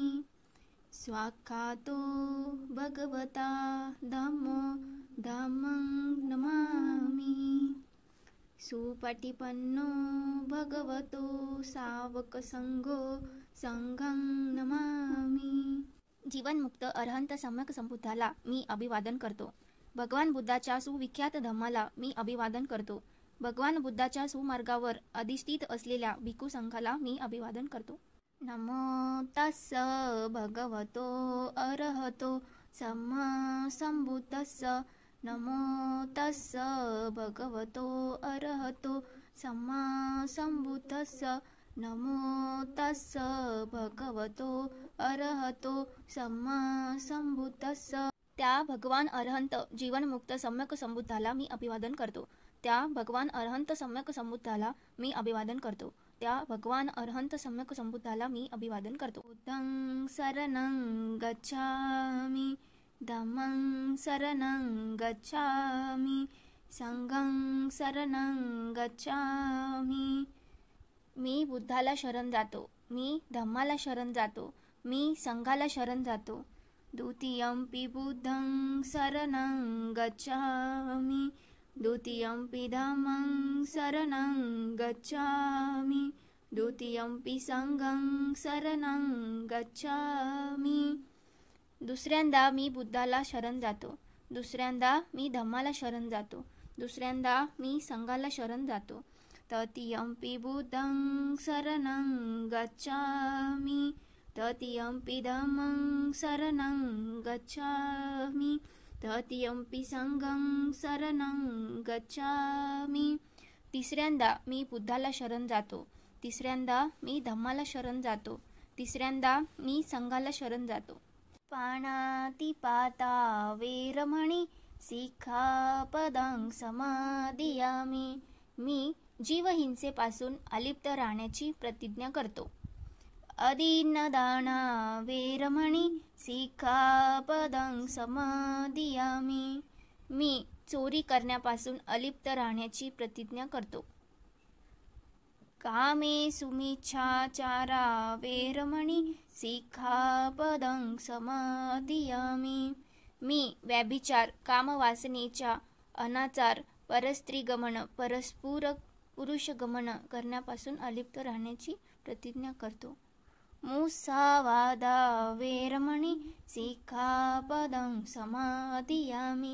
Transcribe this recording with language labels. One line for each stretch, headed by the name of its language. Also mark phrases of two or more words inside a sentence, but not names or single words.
Pali: स्वाख्यातो भगवता धम्मो धम्मं नमामि। सुपटिपन्नो भगवतो सावकसंघो संघं नमामि।
Marathi: जीवनमुक्त अरहंत सम्यक संबुद्धाला मी अभिवादन करतो। भगवान बुद्धाच्या सुविख्यात धम्माला मी अभिवादन करतो। भगवान बुद्धाच्या सुमार्गावर अधिष्ठित असलेल्या भिक्खू संघाला मी अभिवादन करतो।
Pali: नमो तस्स भगवतो अरहतो सम्मा संबुद्धस्स। नमो तस्स भगवतो अरहतो सम्मा संबुद्धस्स। नमो तस्स भगवतो अरहतो सम्मा संबुद्धस्स।
Marathi: त्या भगवान अरहंत जीवनमुक्त सम्यक संबुद्धाला मी अभिवादन करतो। त्या भगवान अरहंत सम्यक संबुद्धाला मी अभिवादन करतो। त्या भगवान अरहंत सम्यक संबुद्धाला मी अभिवादन करतो।
Pali: बुद्धं शरणं गच्छामि, धम्मं शरणं गच्छामि, संघं शरणं गच्छामि।
Marathi: मी बुद्धाला शरण जातो, मी धम्माला शरण जातो, मी संघाला शरण जातो।
Pali: द्वितीयंपि बुद्धं शरणं गच्छामि, द्वितीयंपि धम्मं शरणं गच्छामि, द्वितीयंपि संघं शरणं गच्छामि।
Marathi: दुसऱ्यांदा मी बुद्धाला शरण जातो, दुसऱ्यांदा मी धम्माला शरण जातो, दुसऱ्यांदा मी संघाला शरण जातो।
Pali: तृतीयंपि बुद्धं शरणं गच्छामि, तृतीयंपि धम्मं शरणं गच्छामि, तृतीयंपि संघं शरणं गच्छामि।
Marathi: तिसऱ्यांदा मी बुद्धाला शरण जातो, तिसऱ्यांदा मी धम्माला शरण जातो, तिसऱ्यांदा मी संघाला शरण जातो।
Pali: पाणातिपाता वेरमणि सिक्खापदं समादियामि।
Marathi: मी जीवहिंसेपासून अलिप्त राहण्याची प्रतिज्ञा करतो।
Pali: अदिन्नदाना वेरमणि सिक्खापदं समादियामि।
Marathi: मी चोरी करण्यापासून अलिप्त राहण्याची प्रतिज्ञा करतो।
Pali: कामेषु मिच्छाचारा वेरमणि सिक्खापदं समादियामि।
Marathi: मी व्यभिचार, कामवासनेच्या, अनाचार, परस्त्रीगमन, परस्पर पुरुषगमन करण्यापासून अलिप्त राहण्याची प्रतिज्ञा करतो।
Pali: मुसावादा वेरमणि सिक्खापदं समादियामि।